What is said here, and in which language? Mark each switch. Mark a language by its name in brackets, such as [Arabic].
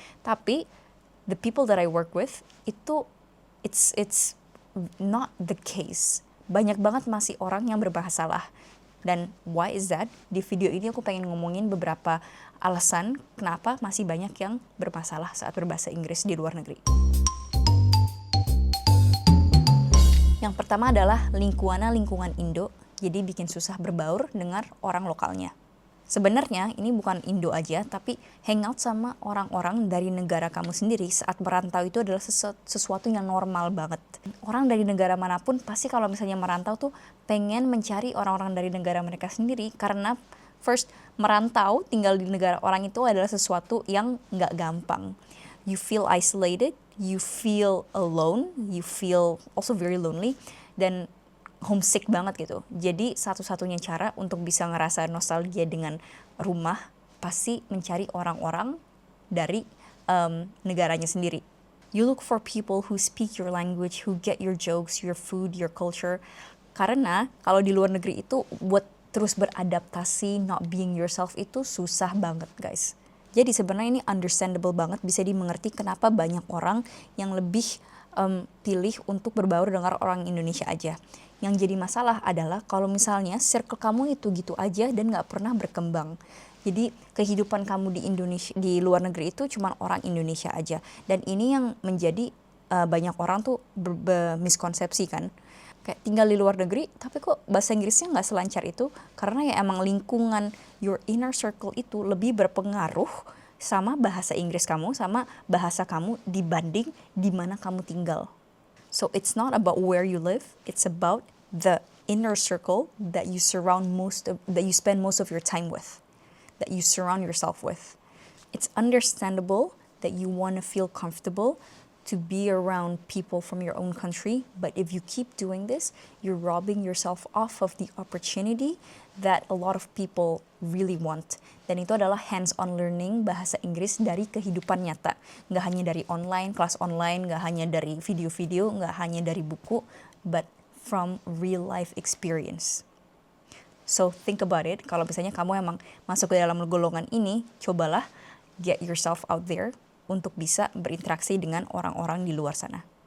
[Indonesian] Tapi, [English] the people that I work with, [Indonesian] itu, [English] it's not the case. [Indonesian] Banyak banget masih orang yang berbahasa salah. Dan [English] why is that? [Indonesian] Di video ini aku pengen ngomongin beberapa alasan kenapa masih banyak yang bermasalah saat berbahasa Inggris di luar negeri. Yang pertama adalah lingkungan Indo, jadi bikin susah berbaur dengan orang lokalnya. Sebenarnya ini bukan Indo aja, tapi hangout sama orang-orang dari negara kamu sendiri saat merantau itu adalah sesuatu yang normal banget. Orang dari negara manapun pasti kalau misalnya merantau tuh pengen mencari orang-orang dari negara mereka sendiri, karena first, merantau tinggal di negara orang itu adalah sesuatu yang nggak gampang. [English] You feel isolated, you feel alone, you feel also very lonely, [Indonesian] dan homesick banget gitu. Jadi satu-satunya cara untuk bisa ngerasa nostalgia dengan rumah pasti mencari orang-orang dari negaranya sendiri. [English] You look for people who speak your language, who get your jokes, your food, your culture. [Indonesian] Karena kalau di luar negeri itu buat terus beradaptasi, [English] not being yourself [Indonesian] itu susah banget guys. Jadi sebenarnya ini understandable banget, bisa dimengerti kenapa banyak orang yang lebih pilih untuk berbaur dengan orang Indonesia aja. Yang jadi masalah adalah kalau misalnya circle kamu itu gitu aja dan gak pernah berkembang. Jadi kehidupan kamu di Indonesia, di luar negeri itu cuma orang Indonesia aja. Dan ini yang menjadi banyak orang tuh miskonsepsi kan. Kayak tinggal di luar negeri, tapi kok bahasa Inggrisnya nggak selancar itu? Karena ya emang lingkungan [English] your inner circle [Indonesian] itu lebih berpengaruh sama bahasa Inggris kamu, sama bahasa kamu dibanding di mana kamu tinggal. [English] So it's not about where you live, it's about the inner circle that you spend most of your time with, that you surround yourself with. It's understandable that you want to feel comfortable to be around people from your own country, but if you keep doing this, you're robbing yourself off of the opportunity that a lot of people really want. [Indonesian] Dan itu adalah [English] hands-on learning [Indonesian] bahasa Inggris dari kehidupan nyata. Nggak hanya dari online, kelas online, nggak hanya dari video-video, nggak hanya dari buku, [English] but from real life experience. So think about it, [Indonesian] kalau misalnya kamu emang masuk ke dalam golongan ini, cobalah [English] get yourself out there [Indonesian] untuk bisa berinteraksi dengan orang-orang di luar sana.